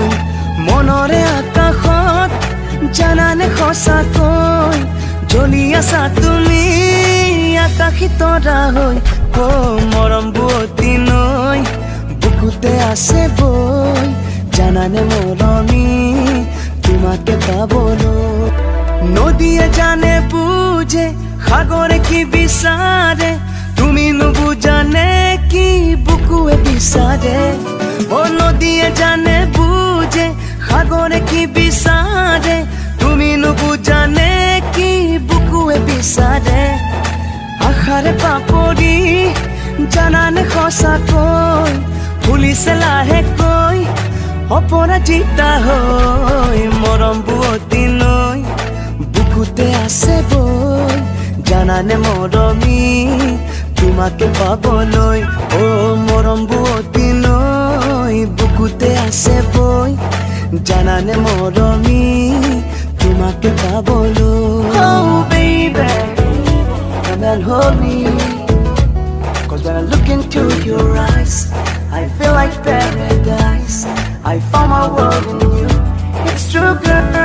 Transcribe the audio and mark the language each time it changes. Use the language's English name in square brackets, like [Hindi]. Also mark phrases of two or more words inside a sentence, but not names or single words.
[Assamese] মনৰে আকাশত জানানে সঁচাকৈ জ্বলি আছা তুমি আকাশী তৰা হৈ। ও মৰম বুৱতী নৈ, বুকুতে আসে বই, জানানে মৰমি তোমাকে পাবলৈ। নদীয়ে জানে বুঝে সাগরে কি বিচারে, তুমি নুবুজানে কি বুকুয়ে বিচারে। ও নদীয়ে জানে বুঝে সাগরে কি বিচারে, তুমি নুবুজানে কি বুকুয়ে বিচারে। আশাৰে পাপৰি জানানে সঁচাকৈ ফুলিছে লাহেকৈ অপৰাজিতা হৈ। মৰম বুৱতী নৈ, বুকুতে আছে বই, জানানে মৰমি তোমাকে পাবলৈ। ও মৰম বুৱতী নৈ, বুকুতে আছে বই, জানানে মৰমি তোমাকে পাবলৈ। [English] Oh baby, come and hold me, 'cause when I look into your eyes, I feel like paradise. I found my world in you. It's true, girl.